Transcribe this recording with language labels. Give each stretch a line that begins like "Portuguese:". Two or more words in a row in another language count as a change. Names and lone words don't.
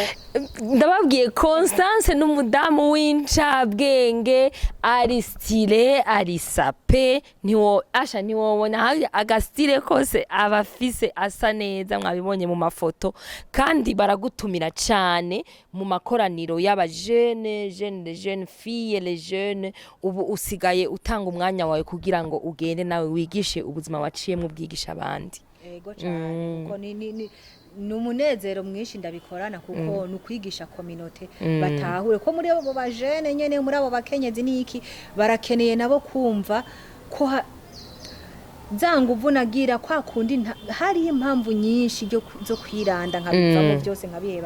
Rundi: ndababwiye Constance n'umudamu w'incabwenge ari style ari sape niwobona agastyle kose abafise asa neza mwabibonye mu mafoto kandi baragutumira cyane mu makoraniro y'aba
French: jeune filles les jeunes
Rundi: ubu usigaye utanga umwanya wawe kugira ngo ugende nawe wigishe ubuzima waciyemo ubwigisha abandi ego cyane kuko ni umunezero mwinshi ndabikorana kuko nukwigisha community batahure ko muri abo ba jeune nyene muri abo bakenyezi niki barakeneye nabo kumva ko zanguvu nagira kwa kundi hari impamvu nyinshi zo kwiranda nkabivamo byose nkabiheba